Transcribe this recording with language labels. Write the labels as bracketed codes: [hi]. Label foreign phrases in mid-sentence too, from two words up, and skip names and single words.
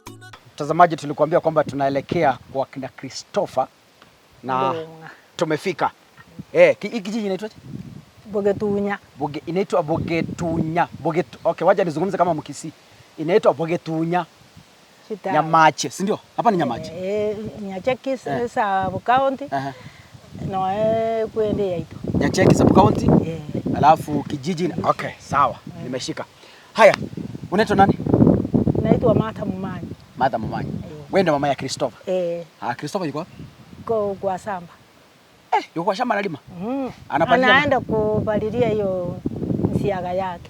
[sw] Mtazamaji, tulikuambia kwamba tunaelekea kwa kina Christopher na tumefika. Kijiji inaitwa Bogetunya. Inaitwa Bogetunya. Okay, wacha nizungumze kama Mkisii. Inaitwa Bogetunya. Nyamache, si ndio? Hapa ni Nyamache. [guz] Nyacheki [en] sub county. [guz] No kwende yaito. [en] Nyacheki sub county? [sw] Alafu kijiji. Okay, sawa. Nimeshika. Haya. Unaitwa nani? Naitwa Martha Mumanyi. Martha Mumanyi. Wewe ndio mama ya Christopher? Christopher yuko wapi? Kwa shamba. Yuko kwa shamba analima? Anaenda kupalilia hiyo siaga yake.